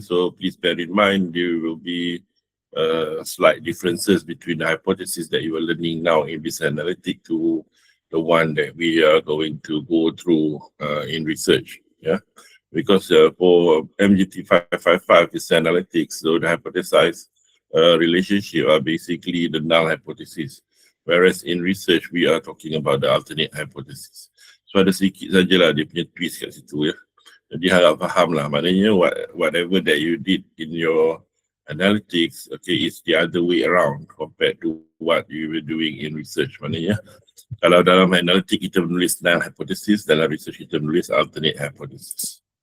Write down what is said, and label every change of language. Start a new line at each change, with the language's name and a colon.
English: So please bear in mind there will be slight differences between the hypothesis that you are learning now in business analytic to the one that we are going to go through in research. Yeah, because for MGT555 is analytics, so the hypothesized relationship are basically the null hypothesis. Whereas in research, we are talking about the alternate hypothesis.
Malay: So ada sedikit sajalah dia punya twist kat situ ya. Jadi harap faham lah. Maknanya
English: whatever that you did in your analytics, okay, is the other way around compared to what you were doing in research.
Malay: Maknanya kalau dalam analytic kita menulis null hypothesis, dalam research kita menulis alternate hypothesis.